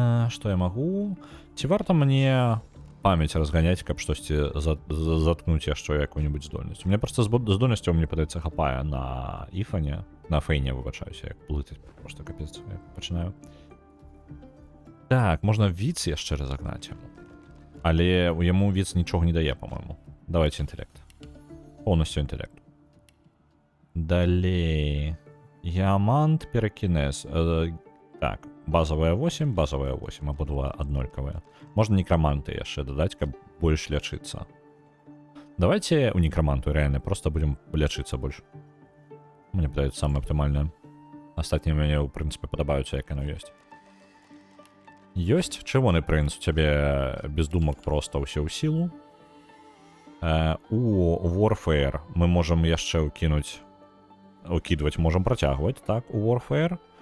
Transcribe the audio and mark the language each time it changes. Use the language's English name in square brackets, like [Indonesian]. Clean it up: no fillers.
[Belarusian] Што я магу? Ці варта мне памяць разганяць, каб штосьці заткнуць яшчэ якую-нибудь здольнасць? [Russian] У меня [Belarusian] проста здольнасцяў, мне падаецца, хапае на Ифане, на Фейне, выбачаюся, як плытаць, просто капец, я пачынаю. Так, можна віц яшчэ разагнаць яму. Але яму віц нічога не дае, [Russian] по-моему. [Belarusian] Давайте інтэлект. Поўнасцю інтэлект. Далей. Ямант, перакінез. Так, базовая 8, абодва аднолькавыя. Можна некраманты яшчэ дадаць, каб больш лячыцца. [Russian] Давайте у некраманту реально просто будем [Belarusian] лячыцца больш. Мне падаецца самае аптымальнае. Астатнія мяне, у прынцыпе, падабаюцца, як яно ёсць. Ёсць чырвоны прынц, у цябе без думак проста ўсе ў сілу. У Warfare мы можам яшчэ укідваць, можам працягваць, так, у Warfare.